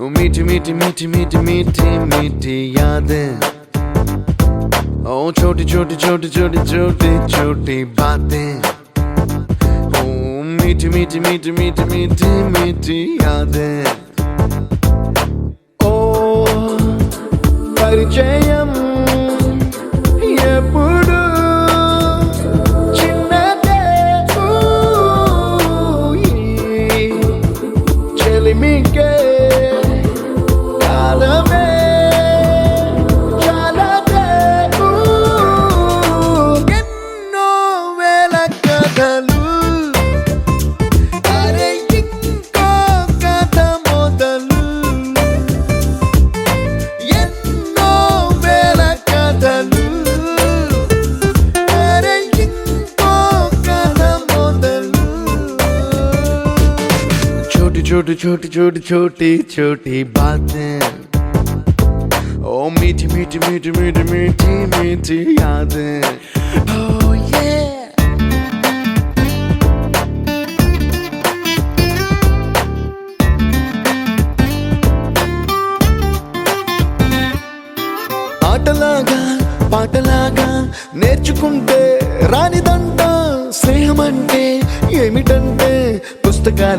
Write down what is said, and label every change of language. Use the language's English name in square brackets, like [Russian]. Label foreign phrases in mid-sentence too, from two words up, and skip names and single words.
[Hindi] मीठी मीठी मीठी मीठी मीठी मीठी यादें ओ छोटी छोटी छोटी छोटी छोटी छोटी बातें ओ मीठी मीठी मीठी मीठी मीठी मीठी यादें ओ [Telugu] పరిచయం ఎప్పుడు చిన్నదే చెలిమికే కాలమే చాలదే ఎన్నో వేల కథలు అరే ఇంకో కథ మొదలు ఎన్నో వేల కథలు అరే ఇంకో కథ మొదలు [Hindi] छोटी छोटी छोटी छोटी छोटी छोटी बातें ओ ओ मीठी मीठी मीठी मीठी मीठी मीठी यादें [English] oh yeah [Telugu] ఆటలాగా పాటలాగా నేర్చుకుంటే రానిదంట స్నేహం అంటే ఏమిటంటే పుస్తకాలు